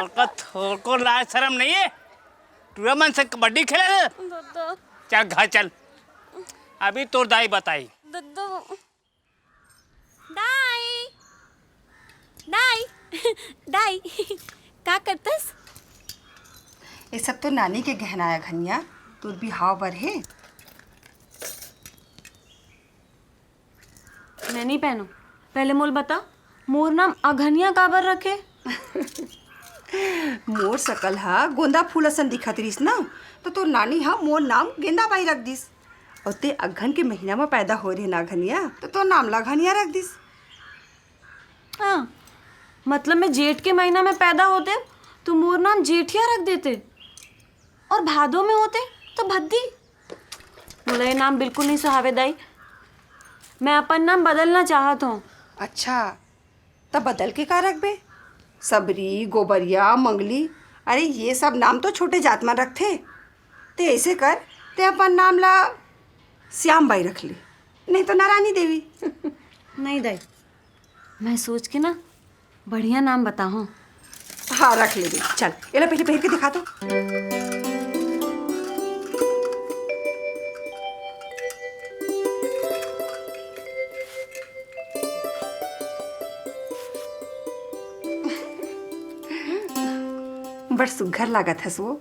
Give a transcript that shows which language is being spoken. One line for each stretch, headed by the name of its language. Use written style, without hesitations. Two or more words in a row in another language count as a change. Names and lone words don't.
Chhattisgarhi: थोड़ा थोड़ा लाज शर्म नहीं है तू मन से कबड्डी खेले ना दादा चल घर चल अभी तो दाई बताई दादा दाई दाई दाई का करतस ये सब तो नानी के गहना है घनिया, तू भी हाव बर है। मैं नहीं पहनू। पहले मोल बता, मोर नाम अघनिया काबर रखे? मोर सकल हा गोंदा फूल असन दिखत रहीस ना, तो तोर नानी हा मोर नाम गेंदा बाई रख दिस। और ते अघन के महीना में पैदा हो रहे ना घनिया, तो तोर नाम ला घनिया रख दिस। हाँ, मतलब मैं जेठ के महीना में पैदा होते तो मोर नाम जेठिया रख देते, और भादों में होते तो भद्दी। मोला ये नाम बिल्कुल नहीं सुहावे दाई। मैं अपन नाम बदलना चाहत हूँ। अच्छा, तब बदल के का रख बे? सबरी, गोबरिया, मंगली, अरे ये सब नाम तो छोटे जात में रखते। ते ऐसे कर, ते अपन नाम ला श्याम बाई रख ले, नहीं तो नारायणी देवी। नहीं दाई, मैं सोच के ना बढ़िया नाम बताऊँ। हाँ रख ले दे, चल ये ला पहले पहन के दिखा दो। बड़ सुघर लागत हस वो।